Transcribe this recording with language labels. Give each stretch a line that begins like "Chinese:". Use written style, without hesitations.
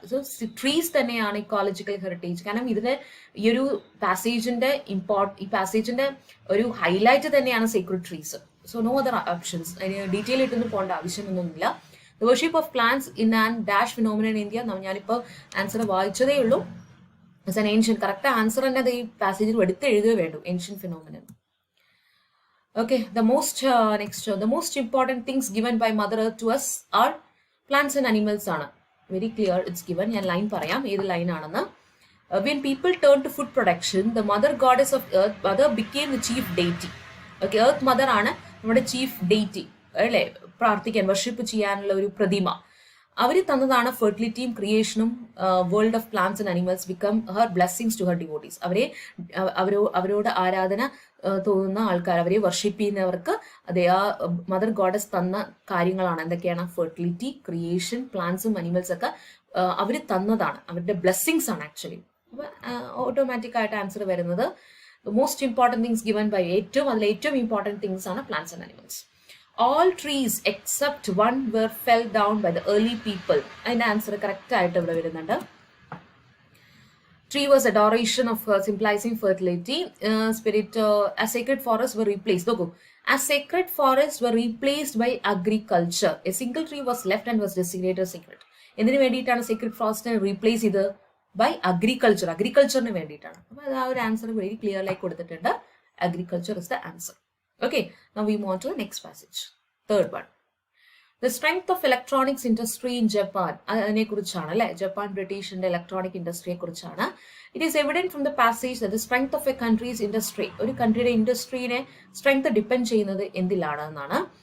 Malayalam: So trees തന്നെയാണ് ecological heritage. കാരണം ഇതിന് ഈ ഒരു പാസേജിന്റെ ഈ പാസേജിന്റെ ഒരു ഹൈലൈറ്റ് തന്നെയാണ് secret trees.
English: So no other options.
Malayalam: അതിന് ഡീറ്റെയിൽ ആയിട്ടൊന്നും പോകേണ്ട ആവശ്യമൊന്നുമില്ല.
English: The worship of plants in and dash phenomenon in India.
Malayalam: ഞാനിപ്പോൾ ആൻസർ വായിച്ചതേ ഉള്ളൂ.
English: It's an ancient.
Malayalam: Correct answer തന്നെ അത് ഈ പാസേജിൽ എടുത്ത് എഴുതുകയേ വേണ്ടു.
English: Ancient phenomenon. Okay, the most important things given by Mother Earth to us are plants and animals ആണ്. Very clear it's given.
Malayalam: ഞാൻ line പറയാം ഏത് ലൈൻ ആണെന്ന്.
English: When people turned to food production, the mother goddess of earth, mother became the chief deity. Okay, earth mother
Malayalam: ആണ് നമ്മുടെ chief deity അല്ലേ, പ്രാർത്ഥിക്കാൻ worship ചെയ്യാനുള്ള ഒരു പ്രതിമ. അവർ തന്നതാണ് ഫെർട്ടിലിറ്റിയും ക്രിയേഷനും.
English: World of plants and animals become her blessings to her devotees.
Malayalam: അവരോട് ആരാധന തോന്നുന്ന ആൾക്കാർ, അവരെ വർഷിപ്പ് ചെയ്യുന്നവർക്ക് അതേ ആ മദർ ഗോഡസ് തന്ന കാര്യങ്ങളാണ്. എന്തൊക്കെയാണ്? ഫെർട്ടിലിറ്റി, ക്രിയേഷൻ, പ്ലാന്റ്സും അനിമൽസ് ഒക്കെ അവർ തന്നതാണ്, അവരുടെ ബ്ലെസ്സിങ്സ് ആണ് ആക്ച്വലി. അപ്പൊ ഓട്ടോമാറ്റിക് ആയിട്ട് ആൻസർ വരുന്നത്
English: most important things given by
Malayalam: അതിലെ ഏറ്റവും ഇമ്പോർട്ടൻറ്റ് തിങ്സ് ആണ് plants and animals.
English: All trees except one were fell down by the early people.
Malayalam: അതിന്റെ ആൻസർ കറക്റ്റ് ആയിട്ട് ഇവിടെ വരുന്നുണ്ട്.
English: Tree was adoration of symbolizing fertility. Spirit as sacred forests were replaced. നോക്കൂ, as sacred forests were replaced by agriculture. A single tree was left and was designated sacred.
Malayalam: എന്തിനു വേണ്ടിയിട്ടാണ് sacred forestനെ replace ചെയ്ത്? By അഗ്രികൾച്ചറിന് വേണ്ടിയിട്ടാണ്. അപ്പോൾ അത് ആ ഒരു answer very clearly കൊടുത്തിട്ടുണ്ട്.
English: Agriculture is the answer. Okay, now we move on to the next passage. Third one. The strength of electronics industry in Japan.
Malayalam: അതിനെ കുറിച്ചാണ് അല്ലെ, ജപ്പാൻ ബ്രിട്ടീഷിന്റെ ഇലക്ട്രോണിക് ഇൻഡസ്ട്രിയെ കുറിച്ചാണ്.
English: It is evident from the passage that the strength of a country's industry,
Malayalam: ഒരു കൺട്രിയുടെ ഇൻഡസ്ട്രീനെ strength depend ചെയ്യുന്നത് എന്തിലാണ് എന്നാണ്.